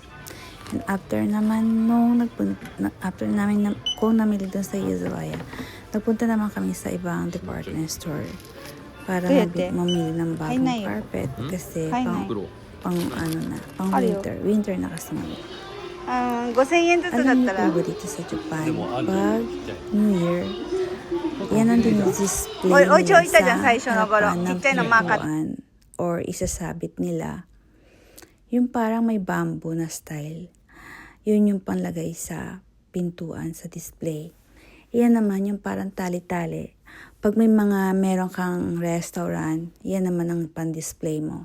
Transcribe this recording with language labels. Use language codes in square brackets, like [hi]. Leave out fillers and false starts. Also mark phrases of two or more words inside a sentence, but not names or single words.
[tl] And after naman, kung namili doon sa Yuzawaya, nagpunta naman kami sa ibang [en] department store [tl] para mamili ng bagong carpet kasi pang winter na kasi ngayon. [ja] 5,000 円ずつだ [tl] Alam [ja] った [tl] niyo [ja] ら [tl] po ba dito sa Japan, pag [en] New Year, [tl] yan ang display nila [ja] お家置いたじゃん、最初 [tl] sa [ja] の頃。 [tl] harapan [ja] ち [tl] ng [ja] っちゃいのマーカー。 [tl] pintuan or isasabit nila. Yung parang may bamboo na style. Yun yung panlagay sa pintuan, sa display. Yan naman yung parang tali-tali. Pag meron kang restaurant, yan naman ang pan-display mo.